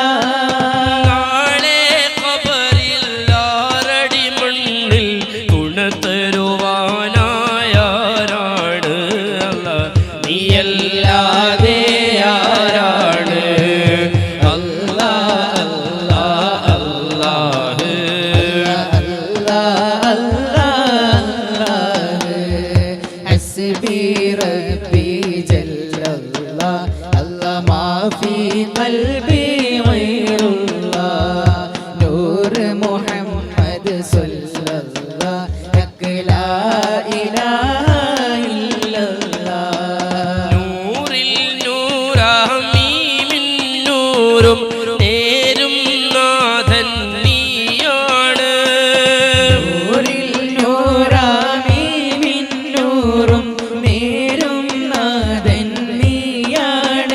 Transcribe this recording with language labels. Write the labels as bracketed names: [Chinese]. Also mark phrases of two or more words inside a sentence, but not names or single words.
[Malayalam] നാളെ ഖബറിൽ ആറടി മണ്ണിൽ ഗുണതരുവാനായാരാണ് അല്ലാ, നീയല്ലാതെ ആരാണ്? അല്ലാ അല്ലാ അല്ലാഹ് [Arabic] حسبي ربي جل الله الله ما في قلبي غير الله نور محمد صلى الله لك لا إله إلا الله. [Malayalam] നൂറിൽ നൂറാമീമിൻ നൂറും നേരും നാഥൻ നീയാണ്. നൂറിൽ നൂറാമീമിൻ നൂറും നേരും നാഥൻ നീയാണ്.